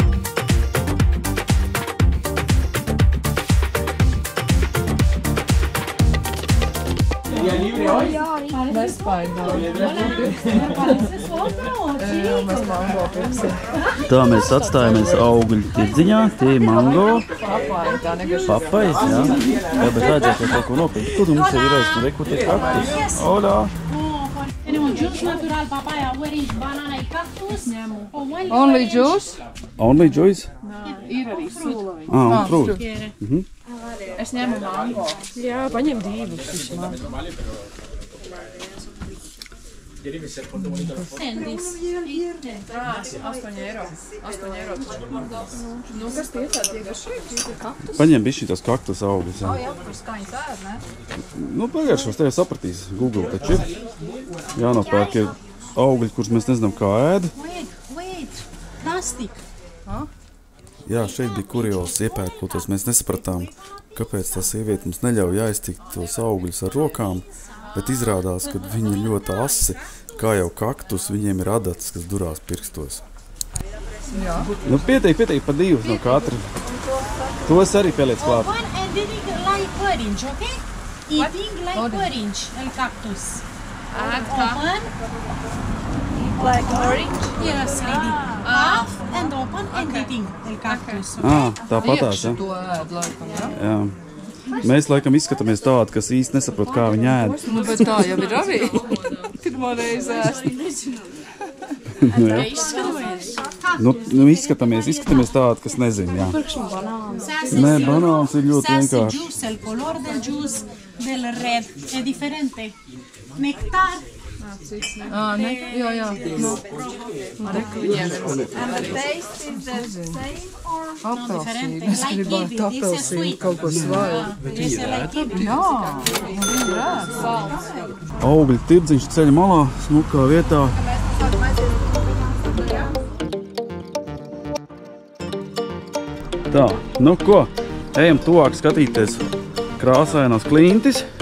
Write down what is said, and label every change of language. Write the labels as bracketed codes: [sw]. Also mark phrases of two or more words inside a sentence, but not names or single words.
[lv] Tā mēs atstājāmies augļu tirdziņā, tie ir mango, papais, jā. Jā, bet vajadzētu kaut ko nopirkt. Tur mums ir reku tie kaktus. [es] Hola! Tenemos juice natural, papaya, orange, banana y cactus. [en] Only juice? Only juice? [lv] Ir arī sula. Un fruit. Es ņemu mango. Jā, paņem divus. [en] And this. [lv] 8 eiro. 8 eiro. Nu, kas tie tādi iegašie? Kaktus? Paņem bišķi tos kaktus augļus, jā. Jā, kur skaņas ēd, ne? Nu, pagāršos, tevi sapratīs. Google taču ir. Jānopērk ir augļi, kurus mēs nezinām, kā ēd. [en] Wait. Plastic. [lv] Jā, šeit bija kurjos iepērkotos. Mēs nesapratām, kāpēc tā sieviete mums neļauj aiztikt tos augļus ar rokām, bet izrādās, ka viņi ir ļoti asi, kā jau kaktus, viņiem ir adatas, kas durās pirkstos. Jā. Nu, pietiek pa divus no katra. Tos arī pieliec klāt. [en] One and eating like orange, okay? Eating like orange, [es] el cactus. [en] Open. Like orange? Yes, lady. Half and open and eating [es] el cactus. [lv] Tāpatās, Iekši jā. to ēd, laikam, jā? Jā. Mēs laikam izskatāmies tādi, kas īsti nesaprot, kā viņi ēd. Nu, bet tā jau ir arī. Pirmo reizi ēst. Nu, izskatāmies tādi, kas nezin, jā. Nē, banāns ir ļoti vienkārši. [es] Juice, el color del juice del red es diferente. Nectar. [lv] Ne? Jā. No. Viņiem ir [en] And the taste is the same or? [lv] apelsīni. Es gribētu apelsīni kaut ko svaigu. Jā, viņi rēd. Augļu tirdziņš ceļa malā, smukā vietā. Tā, nu ko, ejam tuvāk skatīties krāsainos klintis.